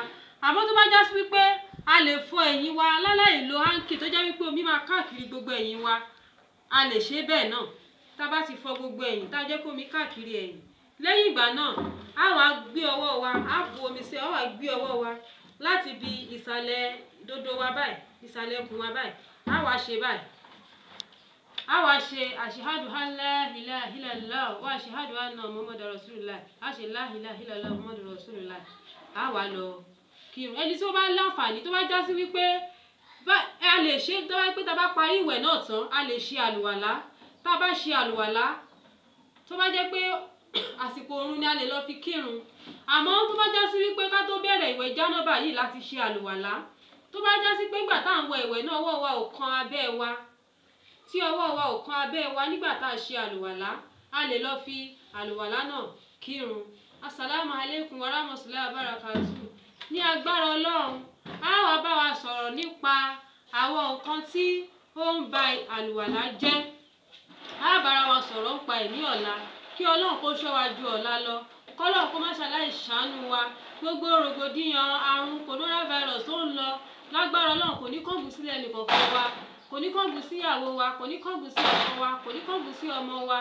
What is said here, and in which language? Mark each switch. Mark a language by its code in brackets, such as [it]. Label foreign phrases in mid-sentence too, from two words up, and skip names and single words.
[yo] Àmọ́ tó bá já sí wípé a lè fọ ẹ̀yìn wa láláì lo háǹkì tó jẹ́ wípé omi máa káàkiri gbogbo ẹ̀yìn wa, a lè ṣe bẹ́ẹ̀ náà. Tá a bá ti fọ gbogbo ẹ̀yìn tá a jẹ́ kómi káàkiri ẹ̀yìn, lẹ́yìn ìgbà náà a wá gbé ọwọ́ wa, a bu omi sí, a wá gbé ọwọ́ wa láti bi ìsàlẹ̀ dodo wa báyìí, ìsàlẹ̀ ikùn wa báyìí, a wá ṣe báyìí. A wá ṣe [ar] أشهد أن لا إله إلا الله وأشهد أن محمدا رسول الله. [yo] A ṣe [ar] لا إله إلا الله محمد رسول الله. [yo] A wá lọ kírun. Ẹni tí ó bá láǹfààní tó bá já sí wípé a lè ṣe, tó bá pé tá a bá parí ìwẹ̀ náà tán a lè ṣe àlùwàlá. Tá a bá ṣe àlùwàlá tó bá jẹ́ pé àsìkò oorun ni a lè lọ fi kírun. Àmọ́ tó bá já sí wípé ká tó bẹ̀rẹ̀ ìwẹ̀ jánábà yìí láti ṣe àlùwàlá, tó bá já sí pé nígbà tá à ń wẹ ìwẹ̀ náà ọwọ́ wa ò kan abẹ́ wa, tí ọwọ́ wa ò kan abẹ́ wa nígbà tá a ṣe àlùwàlá, a lè lọ fi àlùwàlá náà kírun. [ar] السلام عليكم ورحمة الله وبركاته. [yo] Ní agbára Ọlọ́run a wá bá wa sọ̀rọ̀ nípa àwọn nǹkan tí ó ń ba àlùwàlá jẹ́. A bára wa sọ̀rọ̀ nípa ẹ̀ ní ọ̀la. Kí Ọlọ́run kó ṣọ́ wa ju ọ̀la lọ. Kọ́lọ́run kó má ṣàláì ṣàánú wa. Gbogbo rògbòdìyàn àrùn coronavirus tó ń lọ lágbára Ọlọ́run kò ní kángun sílẹ̀ nìkankan wa, kò ní kángun sí ìyàwó wa, kò ní kángun sí ọkọ wa, kò ní kángun sí ọmọ wa.